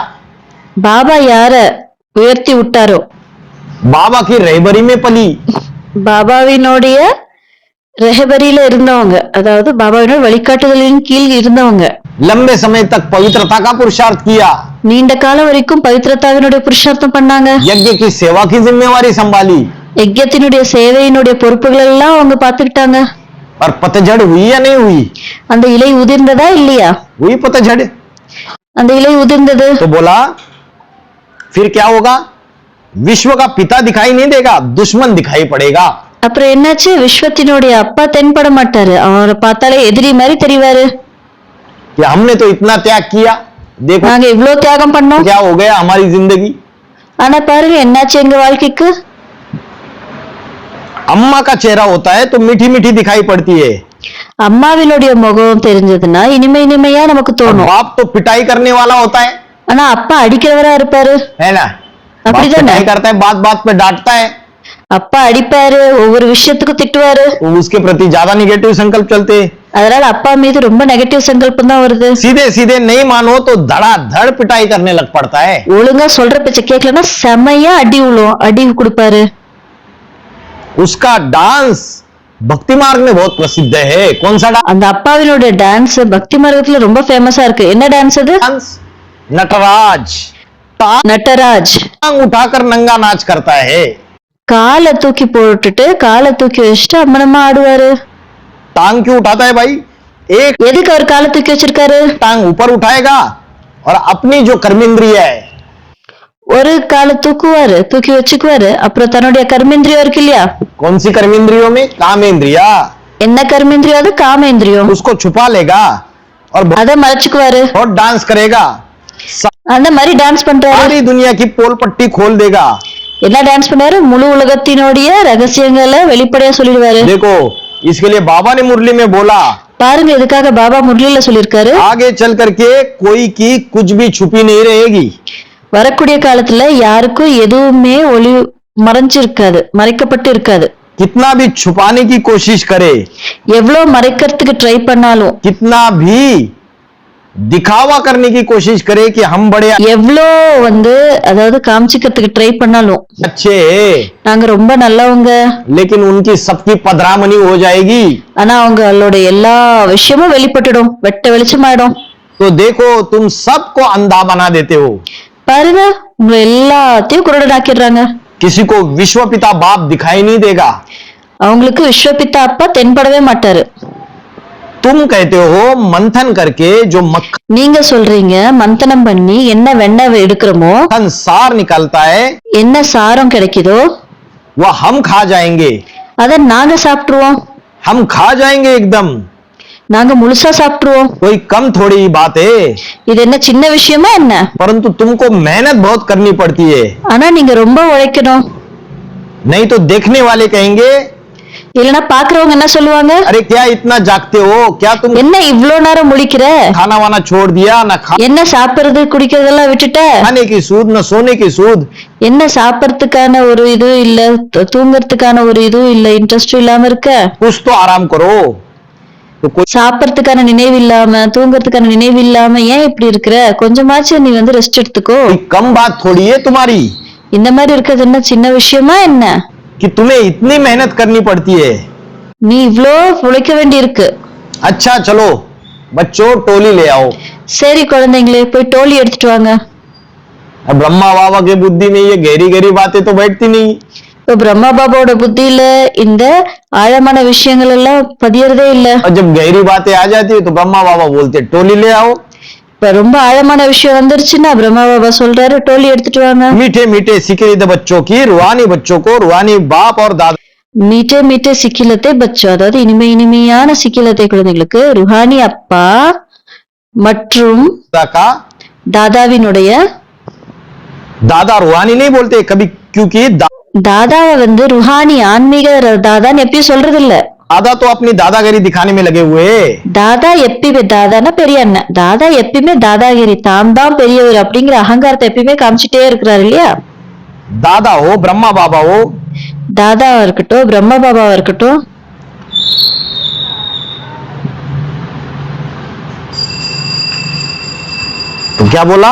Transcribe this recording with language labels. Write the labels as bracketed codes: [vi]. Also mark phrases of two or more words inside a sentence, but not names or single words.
[ta] பாபா யார உயர்த்தி விட்டாரோ, [hi] बाबा की रहबरी में पली, [ta] பாபாவினுடைய ரெஹபரியில இருந்தவங்க, அதாவது பாபாவினோட வழிகாட்டுதலின் கீழ் இருந்தவங்க, [hi] लंबे समय तक पवित्रता का पुरुषार्थ किया, [ta] நீண்ட காலம் வரைக்கும் பவித்ரதாவினுடைய புருஷார்த்தம் பண்ணாங்க. [hi] यज्ञ की सेवा की जिम्मेवारी संभाली, [ta] யஜ்யத்தினுடைய சேவையினுடைய பொறுப்புகள் எல்லாம் அவங்க பாத்துக்கிட்டாங்க. [hi] और पतझड़ हुई या नहीं हुई? [ta] அந்த இலை உதிர்ந்ததா இல்லையா? [hi] हुई पतझड़। [ta] அந்த இலை உதிர்ந்தது. [hi] तो बोला फिर क्या होगा? विश्व का पिता दिखाई नहीं देगा, दुश्मन दिखाई पड़ेगा। [ta] அப்புறம் என்னாச்சு? விஸ்வத்தினுடைய அப்பா தென்பட மாட்டாரு, அவரை பார்த்தாலே எதிரி மாதிரி தெரிவாரு. [hi] कि हमने तो इतना त्याग किया, देखो [ta] நாங்க இவ்வளவு தியாகம் பண்ணோம், [hi] क्या हो गया हमारी जिंदगी। [ta] ஆனா பாருங்க என்னாச்சு எங்க வாழ்க்கைக்கு. [hi] अम्मा का चेहरा होता है तो मीठी मीठी दिखाई पड़ती है, [ta] அம்மாவினுடைய முகம் தெரிஞ்சதுன்னா இனிமையா நமக்கு [hi] और [ta] தோணும். [hi] बाप तो पिटाई करने वाला होता है [ta] ஆனா அப்பா அடிக்கிறவரா இருப்பாரு, [hi] ना। बाप [ta] அப்படிதானே? [hi] पिटाई करता है, बात बात पे डांटता है, [ta] அப்பா அடிப்பாரு, ஒவ்வொரு விஷயத்துக்கும் திட்டுவாரு. [hi] तो उसके प्रति ज्यादा निगेटिव संकल्प चलते हैं। [ta] அதனால அப்பா மீது ரொம்ப நெகட்டிவ் சங்கல்பம் தான் வருது. [hi] सीधे सीधे नहीं मानो तो धड़ाधड़ पिटाई करने लग पड़ता है। [ta] ஒழுங்கா சொல்ற பேச்ச கேட்கலன்னா செமையா அடி கொடுப்பாரு. [hi] उसका डांस भक्ति मार्ग में बहुत प्रसिद्ध है। कौन सा [ta] அந்த அப்பாவினுடைய டான்ஸ் பக்தி மார்க்கத்துல ரொம்ப ஃபேமஸா இருக்கு. என்ன டான்ஸ் அது? [hi] डांस? नटराज [ta] நட்டராஜ். [hi] टांग उठाकर नंगा नाच करता है। [ta] காலை தூக்கி போட்டுட்டு காலை தூக்கி வச்சுட்டு அம்மனமா ஆடுவாரு. [hi] टांग क्यों उठाता है भाई? एक [ta] எதுக்கு அவர் காலை தூக்கி வச்சிருக்காரு? [hi] टांग ऊपर उठाएगा और अपनी जो कर्मेंद्रिय है, [ta] ஒரு காலை தூக்கி வச்சுக்குவாரு, அப்புறம் தன்னுடைய கர்மேந்திரியம் இருக்கு இல்லையா? [hi] कौन सी कर्मेंद्रियों में? कामेंद्रिया। [ta] என்ன கர்மேந்திரியம்? அது காமேந்திரியம். [hi] उसको छुपा लेगा और [ta] அத மறைச்சுக்குவாரு, [hi] बहुत डांस करेगा, [ta] அந்த மாதிரி டான்ஸ் பண்றாரு. [hi] सारी दुनिया की पोल पट्टी खोल देगा। [ta] என்ன டான்ஸ் பண்ணாரு? முழு உலகத்தினுடைய ரகசியங்களை வெளிப்படையா சொல்லிடுவாரு. [hi] देखो इसके लिए बाबा ने मुरली में बोला, [ta] பாருங்க இதுக்காக பாபா முரளியில சொல்லியிருக்காரு, [hi] आगे चल करके कोई की कुछ भी छुपी नहीं रहेगी। [ta] வரக்கூடிய காலத்துல யாருக்கும் எதுவுமே ஒளி மறைஞ்சிருக்காது, மறைக்கப்பட்டு இருக்காது. [hi] कितना भी छुपाने की कोशिश करे, [ta] எவ்வளவு மறைக்கிறதுக்கு ட்ரை பண்ணாலும், [hi] कितना भी दिखावा करने की कोशिश करे कि हम बड़े [ta] எவ்வளோ அதாவது காமிச்சிக்கிறதுக்கு ட்ரை பண்ணாலும், [hi] अच्छे, [ta] நாங்க ரொம்ப நல்லவங்க, [hi] लेकिन उनकी सबकी पधरामनी हो जाएगी। [ta] ஆனா அவங்களோட எல்லா விஷயமும் வெளிப்பட்டுடும், வெட்ட வெளிச்சமாயிடும். [hi] तो देखो तुम सबको अंधा बना देते हो। [ta] பாருங்க, உங்களை எல்லாத்தையும் குருடனாக்கிடுறாங்க. [hi] किसी को विश्व पिता बाप दिखाई नहीं देगा। [ta] அவங்களுக்கு விஸ்வபித்தா அப்பா தென்படவே மாட்டாரு. [hi] तुम कहते हो मंथन करके जो मक्खन [ta] நீங்க சொல்றீங்க மந்தனம் பண்ணி என்ன வெண்ணெய் எடுக்கிறோமோ, [hi] सार निकलता है [ta] என்ன சாரம் கிடைக்குதோ [hi] वह हम खा जाएंगे, [ta] அதை நாங்க சாப்பிட்டுருவோம். [hi] हम खा जाएंगे एकदम। [ta] நாங்க முழுசா சாப்பிட்டுருவோம். [hi] कोई कम थोड़ी ही बात है, [ta] இது என்ன சின்ன விஷயமா என்ன? [hi] परंतु तुमको मेहनत बहुत करनी पड़ती है। [ta] ஆனா நீங்க ரொம்ப உழைக்கணும். [hi] नहीं तो देखने वाले कहेंगे [ta] இல்லனா பாக்குறவங்க என்ன சொல்லுவாங்க? [hi] अरे क्या इतना जागते हो, क्या तुम [ta] என்ன இவ்ளோ நேரம் முழிக்கிற? [hi] खाना वाना छोड़ दिया, न [ta] என்ன சாப்பிடுறது குடிக்கிறதெல்லாம் விட்டுட்ட? [hi] खाने की सूद न सोने की सूद। [ta] என்ன சாப்பிடுறதுக்கான ஒரு இது இல்ல, தூங்குறதுக்கான ஒரு இது இல்ல, இன்ட்ரெஸ்ட் இல்லாம இருக்க? [hi] कुछ तो आराम करो। तो कोई [ta] சாப்பிடுறதுக்கான நினைவு இல்லாம, தூங்குறதுக்கான நினைவு இல்லாம ஏன் இப்படி இருக்கிற? கொஞ்சமாச்சும் நீ ரெஸ்ட் எடுத்துக்கோ. [hi] कम बात थोड़ी है तुम्हारी [ta] இந்த மாதிரி இருக்கிறது என்ன சின்ன விஷயமா என்ன? [hi] कि तुम्हें इतनी मेहनत करनी पड़ती है। [ta] நீ இவ்ளோ உழைக்க வேண்டி இருக்கு. [hi] अच्छा चलो बच्चों टोली ले आओ। [ta] சரி குழந்தைங்களே, போய் டோலி எடுத்துட்டு வாங்க. [hi] अब ब्रह्मा बाबा की बुद्धि में ये गहरी गहरी बातें तो बैठती नहीं। [ta] இப்போ பிரம்மா பாபாவோட புத்தியில இந்த ஆழமான விஷயங்கள் எல்லாம் பதியறதே இல்ல. [hi] और जब गहरी बातें आ जाती है तो ब्रह्मा बाबा बोलते टोली ले आओ। [ta] இப்ப ரொம்ப ஆழமான விஷயம் வந்துருச்சுன்னா பிரம்மா பாபா சொல்றாரு டோலி எடுத்துட்டு வாங்க. [hi] मीठे मीठे सिकरीद बच्चों की रूहानी बच्चों को रूहानी बाप और दादा मीठे मीठे सिकीलधे बच्चो, [ta] அதாவது இனிமையான சிக்கிலத்தை குழந்தைகளுக்கு ருஹானி அப்பா மற்றும் [hi] का [ta] தாதாவினுடைய, [hi] दादा रूहानी नहीं बोलते कभी, क्योंकि [ta] தாதாவை ருஹானி ஆன்மீக தாதான்னு எப்பயும் சொல்றது இல்ல. [hi] दादा तो अपनी दादागिरी दिखाने में लगे हुए। [ta] தாதா எப்பயுமே தாதானா பெரிய அண்ணன், தாதா எப்பயுமே தாதாகிரி, தாம் தான் பெரியவர் அப்படிங்கிற அகங்காரத்தை எப்பயுமே காமிச்சிட்டே இருக்கிறாரு இல்லையா? [hi] दादा हो ब्रह्मा बाबा हो, [ta] தாதாவா இருக்கட்டும் பிரம்ம பாபாவா இருக்கட்டும், [hi] तो क्या बोला?